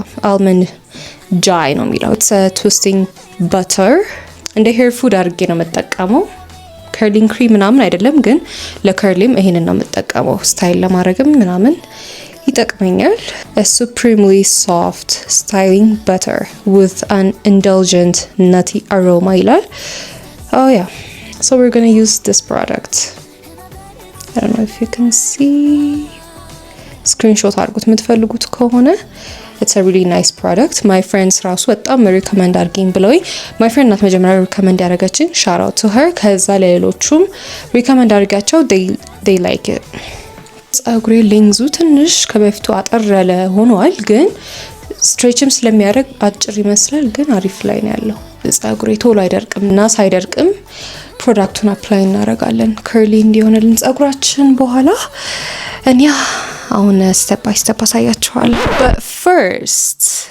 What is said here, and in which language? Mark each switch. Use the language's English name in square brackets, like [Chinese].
[Amharic] አልመንድ ጃይ ነው የሚለው። ኢትስ ትዊስቲንግ በተር። እንደ ሄር ፉድ አድርጌ ነው የምጠቀመው። ከርሊንግ ክሪም ምናምን አይደለም፣ ግን ለከርሊም ይሄንን ነው የምጠቀመው። ስታይል ለማድረግም ምናምን ይጠቅመኛል። [English] a supremely soft styling butter with an indulgent nutty aroma [Amharic] ይላል። [English] oh yeah, so we're going to use this product. I don't know if you can see. screenshot [Amharic] አድርጉት የምትፈልጉት ከሆነ። [English] it's a really nice product. my friends [Amharic] ራሱ በጣም ሪኮመንድ አድርገኝ ብለውኝ፣ [English] my friend [Amharic] ናት መጀመሪያ ሪኮመንድ ያደረገችኝ። [English] shout out to her። [Amharic] ከዛ ለሌሎቹም ሪኮመንድ አድርጋቸው [English] they like it። [Amharic] ጸጉሬ ሌንግዙ ትንሽ ከበፊቱ አጠር ያለ ሆኗል፣ ግን ስትሬችም ስለሚያደርግ አጭር ይመስላል፣ ግን አሪፍ ላይ ነው ያለው። ጸጉሬ ቶሎ አይደርቅም እና ሳይደርቅም ፕሮዳክቱን አፕላይ እናደርጋለን ከርሊ እንዲሆንልን ጸጉራችን። በኋላ እኛ አሁን ስቴፕ ባይ ስቴፕ አሳያችኋለሁ። [English] but first